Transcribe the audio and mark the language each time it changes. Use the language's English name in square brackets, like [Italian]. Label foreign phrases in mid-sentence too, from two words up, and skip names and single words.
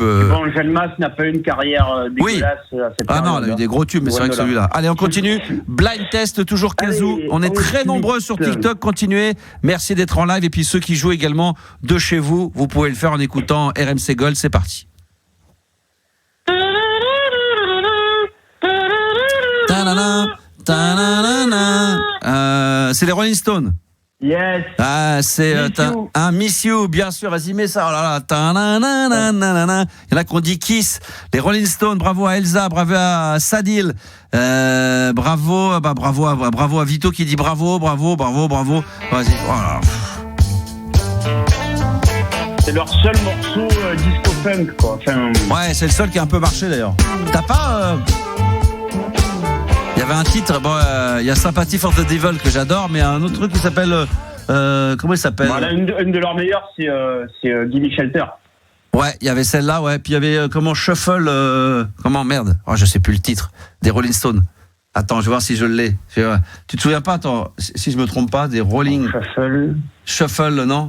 [French] Bon, Jeanne Masse n'a pas eu une carrière dégueulasse à cette Ah non, elle a eu des gros tubes, mais c'est vrai que celui-là. Allez, on continue. Blind test, toujours Kazoo. Allez, On est très ensuite. nombreux sur TikTok. Continuez. Merci d'être en live. Et puis ceux qui jouent également de chez vous, vous pouvez le faire en écoutant RMC Gold. C'est parti. Ta-na-na, ta-na-na-na. C'est les Rolling Stones. Yes. Ah, c'est Miss You. un Miss You, bien sûr. Vas-y, mets ça. Oh là là. Ta-na-na-na-na-na. Il y en a qu'on dit Kiss. Les Rolling Stones. Bravo à Elsa, bravo à Sadil. Bravo à Vito qui dit bravo. Vas-y. Voilà. C'est leur seul morceau disco funk, quoi. Enfin, Ouais, c'est le seul qui a un peu marché d'ailleurs. T'as pas il y avait un titre, il y a Sympathy for the Devil que j'adore, mais un autre truc qui s'appelle comment il s'appelle? voilà, une de leurs meilleures, c'est Gimme Shelter. Ouais, il y avait celle-là, ouais. Puis il y avait comment Shuffle, comment merde, je sais plus le titre des Rolling Stones. Attends, je vais voir si je l'ai. Tu te souviens pas? Attends, si je me trompe pas, des Rolling Shuffle, non?